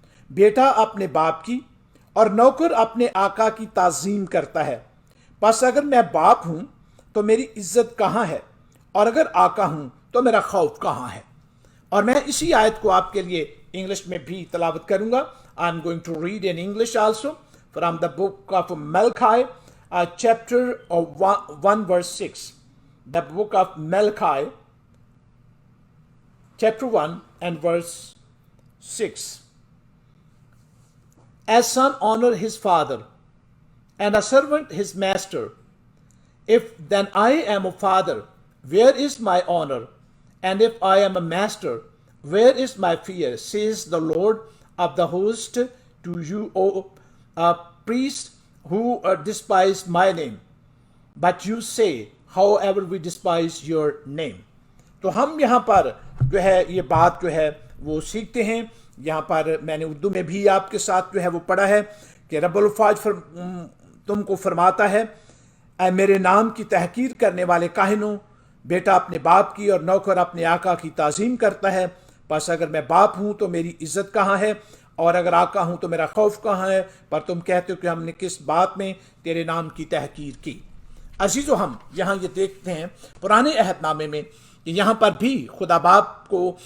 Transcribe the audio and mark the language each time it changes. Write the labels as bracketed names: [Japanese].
[Urdu] بیٹا اپنے باپ کی اور نوکر اپنے آقا کی تعظیم کرتا ہے، پس اگر میں باپ ہوں تو میری عزت کہاں ہے، اور اگر آقا ہوں تو میرا خوف کہاں ہے۔ اور میں اسی آیت کو آپ کے لیے انگلش میں بھی تلاوت کروں گا۔ [English] I am going to read in English also from the book of Malachi chapter 1 verse 6، the book of Malachi chapter 1 and verse 6. As son honor his father, and a servant his master, if then I am a father, where is my honor? And if I am a master, where is my fear? Says the Lord of the host to you, O priests who despise my name. But you say, however we despise your name. [Urdu] تو ہم یہاں پر جو ہے یہ بات جو ہے وہ سیکھتے ہیں۔ یہاں پر میں نے اردو میں بھی آپ کے ساتھ جو ہے وہ پڑھا ہے کہ رب الفاظ تم کو فرماتا ہے، اے میرے نام کی تحقیر کرنے والے کاہنوں، بیٹا اپنے باپ کی اور نوکر اپنے آقا کی تعظیم کرتا ہے، پس اگر میں باپ ہوں تو میری عزت کہاں ہے، اور اگر آقا ہوں تو میرا خوف کہاں ہے، پر تم کہتے ہو کہ ہم نے کس بات میں تیرے نام کی تحقیر کی۔ عزیزو، ہم یہاں یہ دیکھتے ہیں پرانے عہد نامے میں کہ یہاں پر بھی خدا باپ کو